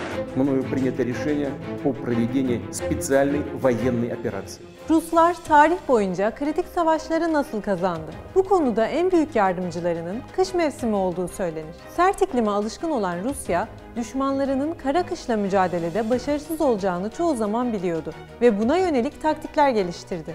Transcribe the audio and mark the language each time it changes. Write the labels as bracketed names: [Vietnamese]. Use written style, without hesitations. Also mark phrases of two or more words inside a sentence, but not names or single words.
[Russian] мною принято решение по проведению специальной военной операции. [Turkish] Ruslar tarih boyunca kritik savaşları nasıl kazandı? Bu konuda en büyük yardımcılarının kış mevsimi olduğu söylenir. Sert iklime alışkın olan Rusya, düşmanlarının kara kışla mücadelede başarısız olacağını çoğu zaman biliyordu ve buna yönelik taktikler geliştirdi.